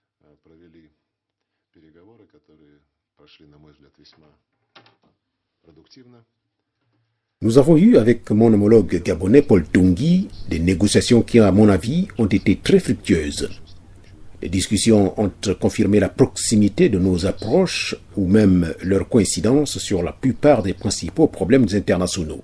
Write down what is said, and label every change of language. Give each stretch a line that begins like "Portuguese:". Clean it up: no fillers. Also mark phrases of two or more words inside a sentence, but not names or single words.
Russian: провели переговоры, которые прошли, на мой взгляд, весьма продуктивно.
French: Nous avons eu avec mon homologue gabonais Paul Tungui des négociations qui, à mon avis, ont été très fructueuses. Les discussions ont confirmé la proximité de nos approches ou même leur coïncidence sur la plupart des principaux problèmes internationaux.